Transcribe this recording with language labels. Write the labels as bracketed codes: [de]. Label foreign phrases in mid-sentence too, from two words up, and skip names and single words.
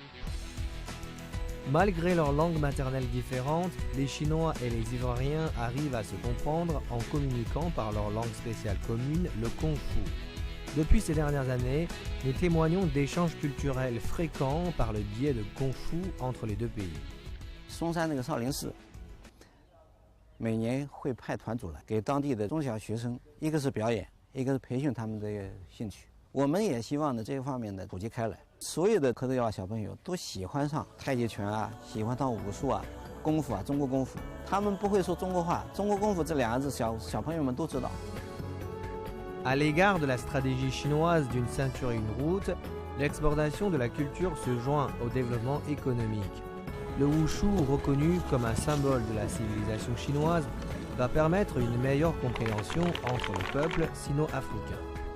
[fr] Malgré leurs langues maternelles différentes, les Chinois et les Ivoiriens arrivent à se comprendre en communiquant par leur langue spéciale commune, le Kung Fu. Depuis ces dernières années, nous témoignons d'échanges culturels fréquents par le biais de Kung Fu entre les deux pays. [zh] 松山那个少林寺每年会派团组来给当地的中小学生，一个是表演，一个是培训他们的兴趣。我们也希望呢这方面的普及开来，所有的科德亚小朋友都喜欢上太极拳啊，喜欢上武术啊、功夫啊、中国功夫。他们不会说中国话，中国功夫这2个字小朋友们都知道。 [fr] À l'égard de la stratégie chinoise d'une ceinture et une route, l'exportation de la culture se joint au développement économique. Le Wushu, reconnu comme un symbole de la civilisation chinoise, va permettre une meilleure compréhension entre les peuples sino-africains.